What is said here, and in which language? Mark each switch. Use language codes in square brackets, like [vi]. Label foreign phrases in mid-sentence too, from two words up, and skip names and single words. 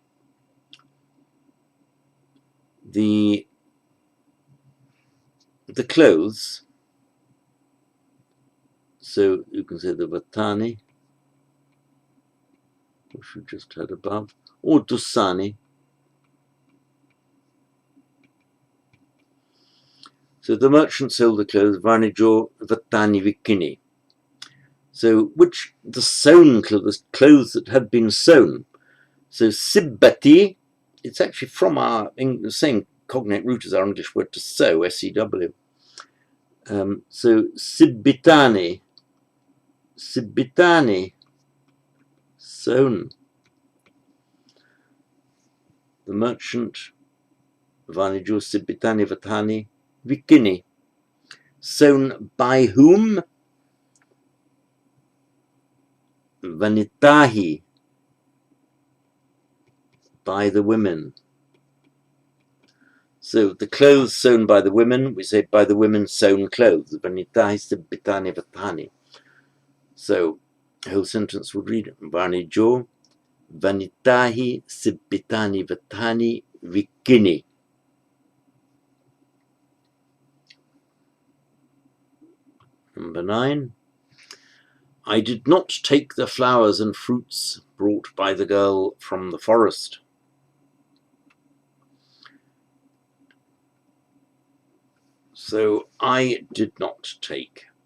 [en] The clothes. So you can say the vatani, which we just had above, or dusani. So the merchant sold the clothes, [pi] Vanijo vatani vikini. [en] So the sewn clothes that had been sewn. So sibbati, it's actually from the same cognate root as our English word to sew, S-E-W. So sibbitani, sewn. The merchant, [pi] Vanijo sibbitani vatani vikini. [en] Sewn by whom? Vanitahi, by the women. So the clothes sewn by the women, we say by the women sewn clothes. [pi] Vanitahi sibbitani vatani. [en] So the whole sentence would read [pi] Vanijo vanitahi sibbitani vatani vikini. [en] Number 9. I did not take the flowers and fruits brought by the girl from the forest. So I did not take.